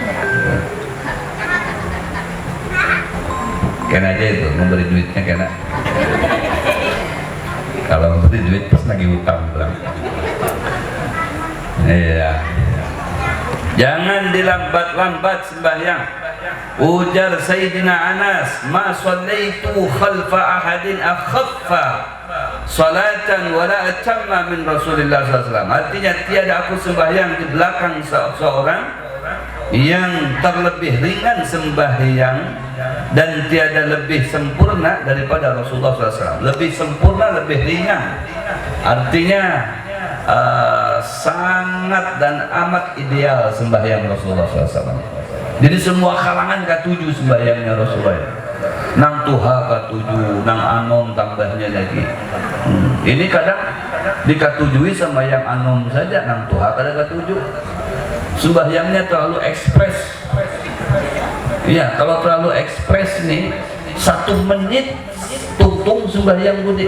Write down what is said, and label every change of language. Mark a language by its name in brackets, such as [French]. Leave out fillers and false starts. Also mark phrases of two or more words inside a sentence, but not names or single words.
[Banjar] Kena aja itu memberi duitnya kena. Kalau memberi duit pas lagi utang bilang. Iya. Jangan dilambat-lambat sembahyang. Ujar Sayyidina Anas, [Arabic] ما صليت خلف أحد أخف صلاة ولا أتم من رسول الله [Banjar] SAW. [Indonesian] Artinya tiada aku sembahyang di belakang seorang yang terlebih ringan sembahyang dan tiada lebih sempurna daripada Rasulullah SAW. Lebih sempurna, lebih ringan. Artinya sangat dan amat ideal sembahyang Rasulullah SAW. [Banjar] Jadi semua kalangan katuju sembahyangnya Rasulullah. Nang tuha katuju, nang anom tambahnya lagi. Ini kadang dikatujui sama yang anom saja, nang tuha kadang katuju. Sembahyangnya terlalu ekspres. Iya, kalau terlalu ekspres nih, 1 menit tungtung sembahyang budi.